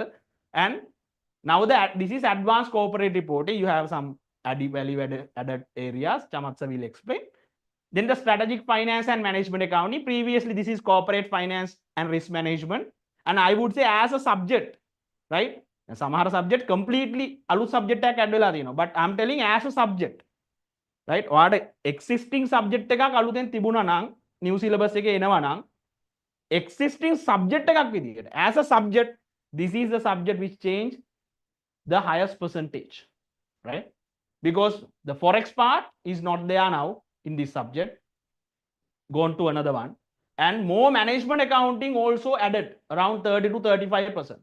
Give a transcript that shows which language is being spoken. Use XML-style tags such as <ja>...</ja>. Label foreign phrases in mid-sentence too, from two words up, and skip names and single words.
<en>And now that this is advanced corporate reporting, you have some added value added areas. Chamat sir will explain. Then the strategic finance and management accounting. Previously, this is corporate finance and risk management. And I would say as a subject, right?</en> <si>Samahara</si> <en>subject completely</en> <si>alu subject එකක් add වෙලා තියෙනවා.</si> <en>But I'm telling as a subject, right?</en> <si>ඔයාට existing subject එකක් අලුතෙන් තිබුණා නම් new syllabus එකේ එනවා නම් existing subject එකක් විදියට</si> <en>as a subject, this is the subject which change the highest percentage, right? Because the forex part is not there now in this subject, gone to another one, and more management accounting also added around 30 to 35%.</en>